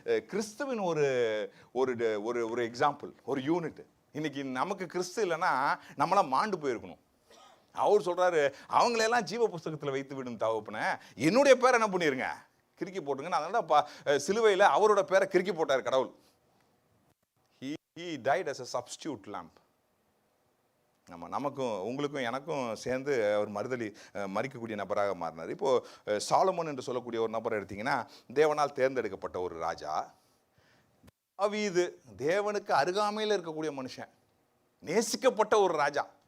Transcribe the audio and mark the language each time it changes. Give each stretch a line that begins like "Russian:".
Tamil: கிறிஸ்துவின் ஒரு ஒரு ஒரு எக்ஸாம்பிள், ஒரு யூனிட். இன்னைக்கு நமக்கு கிறிஸ்து இல்லைன்னா நம்மளாம் மாண்டு போயிருக்கணும். அவர் சொல்றாரு, அவங்களெல்லாம் ஜீவ புஸ்தகத்தில் வைத்து விடும் தகப்பனே, என்னுடைய பேரை என்ன பண்ணிருங்க, கிறுக்கி போட்டுங்க. அதனால சிலுவையில் அவரோட பேரை கிறுக்கி போட்டார் கடவுள்.
English: He died as a substitute lamb.
Tamil: நமக்கும் உங்களுக்கும் எனக்கும் சேர்ந்து அவர் மறிக்கக்கூடிய நபராக மாறினார். இப்போது சாலமோன் என்று சொல்லக்கூடிய ஒரு நபரை எடுத்தீங்கன்னா, தேவனால் தேர்ந்தெடுக்கப்பட்ட ஒரு ராஜா. தாவீது தேவனுக்கு அருகாமையில் இருக்கக்கூடிய மனுஷன், நேசிக்கப்பட்ட ஒரு ராஜா.